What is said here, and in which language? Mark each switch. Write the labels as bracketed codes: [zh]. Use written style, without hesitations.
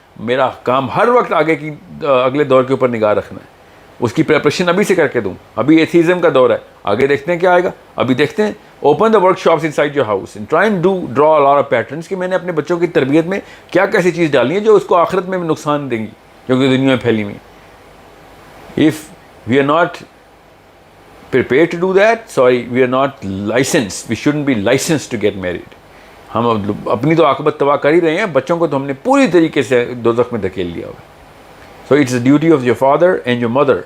[ur] میرا کام ہر وقت اگلے دور کے اوپر نگاہ رکھنا ہے. اس کی پریپریشن ابھی سے کر کے دوں. ابھی ایتھیزم کا دور ہے, آگے دیکھتے ہیں کیا آئے گا. ابھی دیکھتے ہیں, [en] open the workshops inside your house and try and draw a lot of patterns [ur] کہ میں نے اپنے بچوں کی تربیت میں کیا کیسی چیز ڈالنی ہے جو اس کو آخرت میں بھی نقصان دیں گی کیونکہ دنیا میں پھیلی ہوئی. [en] If we are not prepared to do that, sorry, we are not licensed. We shouldn't be licensed to get married. [ur] ہم اپنی تو عاقبت تباہ کر ہی رہے ہیں, بچوں کو تو ہم نے پوری طریقے سے دوزخ میں دھکیل لیا ہوا ہے. [en] So it's the duty of your father and your mother